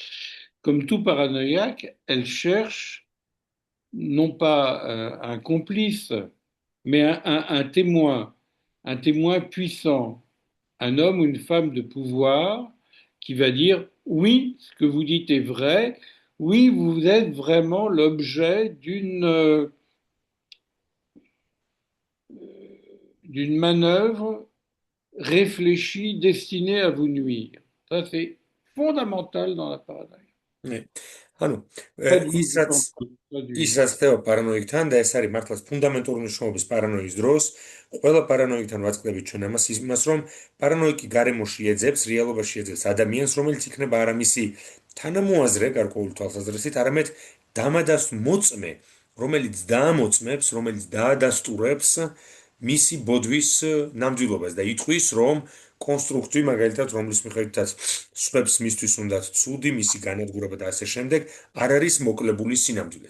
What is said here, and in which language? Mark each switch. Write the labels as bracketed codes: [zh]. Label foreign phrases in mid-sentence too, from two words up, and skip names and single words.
[fr] Comme tout paranoïaque, elle cherche non pas un complice, mais un témoin puissant, un homme ou une femme de pouvoir qui va dire oui, ce que vous dites est vrai, oui, vous êtes vraiment l'objet d'une manœuvre réfléchie destinée à vous nuire. Ça, c'est fondamental dans la paranoïa. Ναι. [ka] ანუ ის [fr] Traduis, je [ka] რაც [fr] t'en prie, [ka] ის [fr] traduis. [ka] რაც ხდება პარანოიკთან და ეს არის მართლაც ფუნდამენტური მნიშვნელობის პარანოის დროს, ყველა პარანოიკთან ვაწყდებით ჩვენ იმას, რომ პარანოიკი გარემოში ეძებს, რეალობაში ეძებს ადამიანს, რომელიც იქნება არა მისი თანამოაზრე გარკვეული თვალსაზრისით, არამედ დამადას მოწმე, რომელიც დაამოწმებს, რომელიც დაადასტურებს მისი ბოდვის ნამდვილობას და იტყვის, რომ კონსტრუქტი, მაგალითად, რომლის მიხედვითაც სხვებს მისთვის უნდათ ცუდი, მისი განადგურება და ასე შემდეგ, არ არის მოკლებული სინამდვილეს.